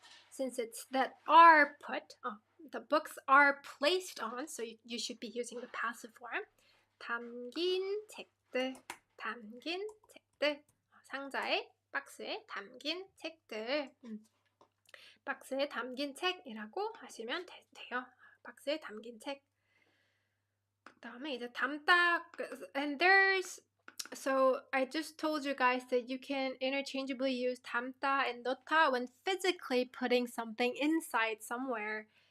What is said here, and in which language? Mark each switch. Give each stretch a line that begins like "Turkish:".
English: Since it's that are put, the books are placed on, so you should be using the passive form.
Korean: 담긴 책들, 담긴 책들. 상자에, 박스에 담긴 책들. 박스에 담긴 책이라고 하시면 돼요. 박스에 담긴 책. 그다음에 이제 담다,
English: and there's, so I just told you guys that you can interchangeably use 담다 and 넣다 when physically putting something inside somewhere.